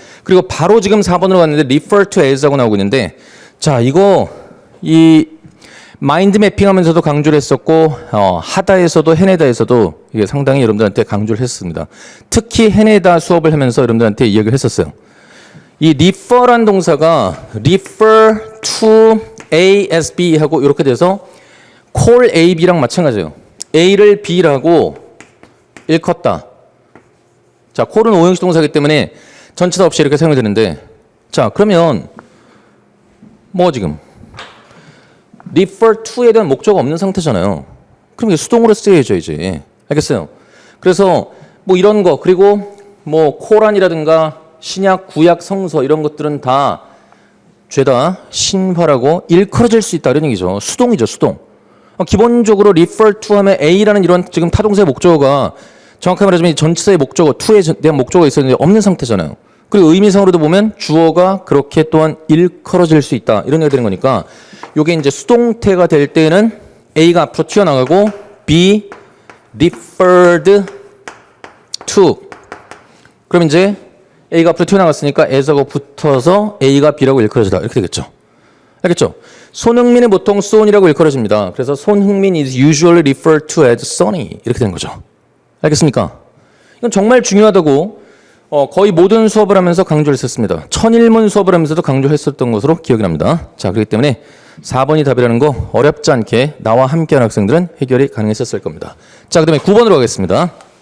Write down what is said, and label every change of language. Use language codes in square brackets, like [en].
[ko] 그리고 바로 지금 4번으로 갔는데 refer to as 하고 나오고 있는데 자, 이거 이 마인드 매핑하면서도 강조를 했었고 하다에서도 해내다에서도 이게 상당히 여러분들한테 강조를 했습니다. 특히 해내다 수업을 하면서 여러분들한테 이야기를 했었어요. 이 refer란 동사가 [en] refer to A as B [ko] 하고 이렇게 돼서 [en] call A, B [ko] 랑 마찬가지예요. A를 B라고 일컫다. 자, call은 오형식 동사이기 때문에 전치사 없이 이렇게 사용이 되는데 자, 그러면 뭐 지금 refer to에 대한 목적어가 없는 상태잖아요. 그럼 이게 수동으로 쓰여야죠, 이제. 알겠어요? 그래서 뭐 이런 거 그리고 뭐 코란이라든가 신약, 구약, 성서 이런 것들은 다 죄다 신화라고 일컬어질 수 있다 이런 얘기죠. 수동이죠, 수동. 기본적으로 refer to 하면 A라는 이런 지금 타동사의 목적어가 정확하게 말하자면 이 전치사의 목적어, to에 대한 목적어가 있었는데 없는 상태잖아요. 그리고 의미상으로도 보면 주어가 그렇게 또한 일컬어질 수 있다. 이런 얘기가 되는 거니까 이게 이제 수동태가 될 때는 A가 앞으로 튀어나가고 [en] be referred to. [ko] 그럼 이제 A가 앞으로 튀어나갔으니까 as하고 붙어서 A가 B라고 일컬어지다. 이렇게 되겠죠. 알겠죠? 손흥민은 보통 son이라고 일컬어집니다. [en] 그래서 손흥민 is usually referred to as Sonny. [ko] 이렇게 되는 거죠. 알겠습니까? 이건 정말 중요하다고 거의 모든 수업을 하면서 강조를 했었습니다. 천일문 수업을 하면서도 강조했었던 것으로 기억이 납니다. 자, 그렇기 때문에 4번이 답이라는 거 어렵지 않게 나와 함께하는 학생들은 해결이 가능했었을 겁니다. 자, 그 다음에 9번으로 가겠습니다.